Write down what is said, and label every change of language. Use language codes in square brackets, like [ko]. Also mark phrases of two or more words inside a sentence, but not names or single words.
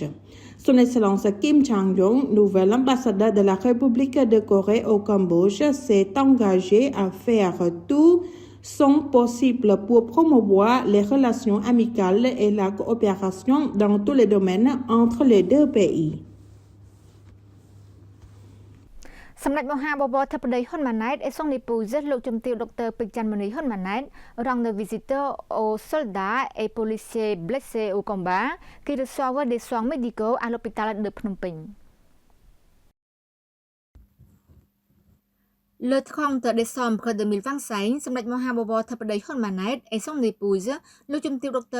[fr] Son Excellence Kim Chang-jung, nouvel ambassadeur de la République de Corée au Cambodge, s'est engagé à faire tout son possible pour promouvoir les relations amicales et la coopération dans tous les domaines entre les deux pays. [km] សម្ដេចមហាបវរធិបតីហ៊ុនម៉ាណែត [fr] et son épouse [km] លោកជំទាវ Dr. [fr] Peck Chan Moni Hun Manet rendre visite aux soldats et policiers blessés au combat qui reçoivent des soins médicaux à l'hôpital de Phnom Penh. Le 30 décembre 2025, Samdech Mahabobor Thappadei Hun Manet et son épouse, le Chumtil Dr.